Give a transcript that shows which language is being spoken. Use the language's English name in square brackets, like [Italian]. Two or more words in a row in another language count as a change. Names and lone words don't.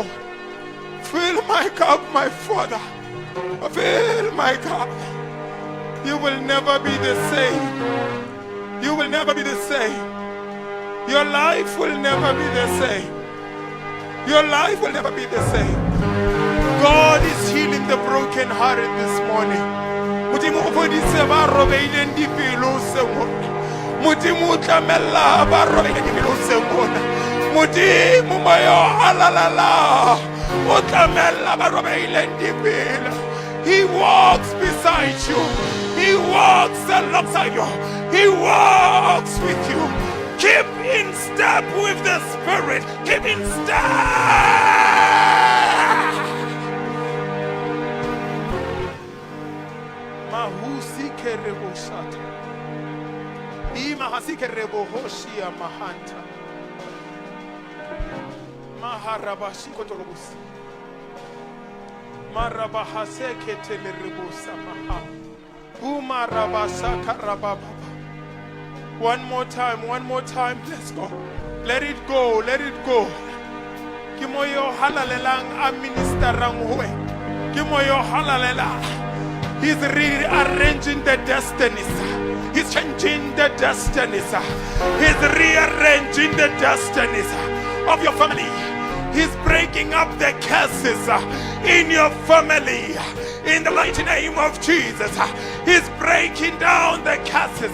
[English] Fill my cup, my Father. Fill my cup. You will never be the same. You will never be the same. Your life will never be the same. Your life will never be the same. God is healing the broken-hearted this morning. [Southern Sotho] Modimo o fodise ba robeileng dipelo sengona. Modimo o tlamella ba robeileng dipelo sengona. Modimo moyo halalala o tlamella ba robeileng dipelo. [English] He walks beside you. He walks alongside you. He walks with you. Keep in step with the Spirit. Keep in step. Mahusi kerebo shata. Ima hasi kerebo hoshia mahanta. Maharabashi kotolobus. Marabaha sekete le rebusa maha. Umarabasa karababa. One more time, let's go. Let it go. [Southern Sotho] Kimoyo halalelang a ministerang hue. Kimoyo halalela. [English] He's rearranging the destinies. He's changing the destinies. He's rearranging the destinies of your family. He's breaking up the curses in your family. In the mighty name of Jesus. He's breaking down the curses.